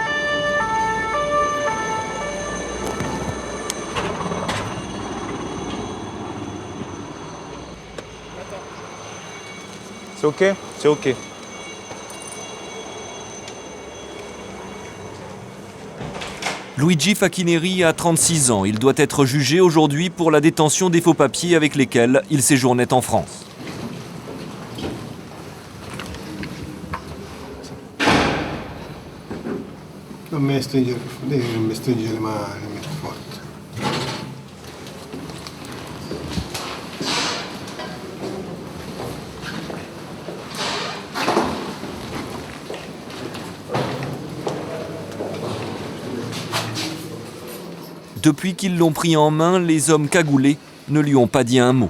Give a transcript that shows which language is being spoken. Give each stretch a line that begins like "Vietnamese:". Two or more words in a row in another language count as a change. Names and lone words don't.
French: C'est ok? C'est ok. Luigi Facchineri a 36 ans. Il doit être jugé aujourd'hui pour la détention des faux papiers avec lesquels il séjournait en France.
Italian: Non mi stringere le mani, mi forte.
French: Depuis qu'ils l'ont pris en main, les hommes cagoulés ne lui ont pas dit un mot.